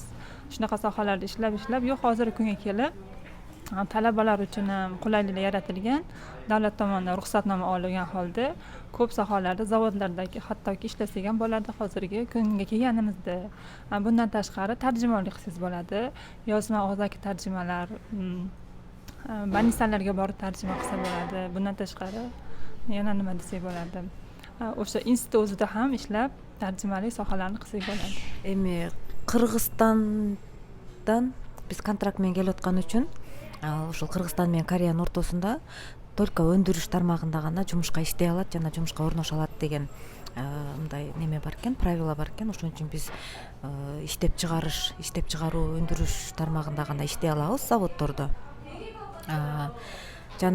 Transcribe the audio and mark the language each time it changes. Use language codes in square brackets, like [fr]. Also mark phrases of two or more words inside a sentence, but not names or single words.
[uz] Shunaqa sohalarda ishlab, yo'q hozirgi kunga kelib talabalar uchun ham qulayliklar yaratilgan, davlat tomonidan ruxsatnoma olgan holda ko'p sohalarda, zavodlardagi hattoki ishlasak ham bo'ladi hozirgi kunga kelganimizda. Bundan tashqari tarjimonlik qilsangiz bo'ladi, yozma og'zaki tarjimalar, banisalarga borib tarjima qilsa bo'ladi. Bundan tashqari yana nima desak bo'ladi? O'sha institut o'zida ham ishlab tarjimalik sohalarni qilsak bo'ladi. [ky] Эми Кыргызстандан биз контракт менен келип аткан үчүн ушул Кыргызстан менен Кореянын ортосунда только өндүрүш тармагында гана жумушка иштей алат жана жумушка орноша алат деген мындай неме бар экен, правила бар экен. Ошон үчүн биз иштеп чыгаруу, өндүрүш тармагында гана иштей алабыз заводдордо.